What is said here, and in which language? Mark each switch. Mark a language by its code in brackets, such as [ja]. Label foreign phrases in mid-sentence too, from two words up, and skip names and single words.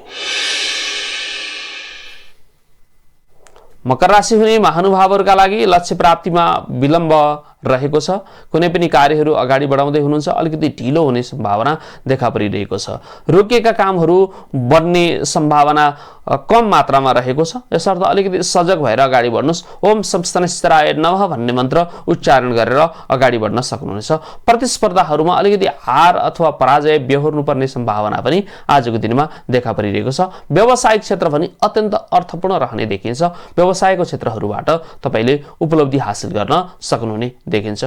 [ne] मकर राशि हुने महानुभावहरुका लागि लक्ष्य प्राप्तिमा विलम्ब रहेको छ। कुनै पनि कार्यहरू अगाडि बढाउँदै हुनुहुन्छ, अलिकति ढिलो हुने सम्भावना देखा परिरहेको छ। रोकिएका कामहरू बढ्ने सम्भावना कम मात्रामा रहेको छ। यसर्थ अलिकति सजग भएर अगाडि बढ्नुस्। [sa] ओम संस्तनश्चराय नमः [ne] भन्ने मन्त्र उच्चारण गरेर अगाडि बढ्न सक्नुहुनेछ। प्रतिस्पर्धाहरूमा अलिकति हार अथवा पराजय बेहोर्नु पर्ने सम्भावना पनि आजको दिनमा देखा परिरहेको छ। व्यावसायिक क्षेत्र पनि अत्यन्त अर्थपूर्ण रहने देखिन्छ। व्यवसायको क्षेत्रहरूबाट तपाईले उपलब्धि हासिल गर्न सक्नुहुने देखिन्छ।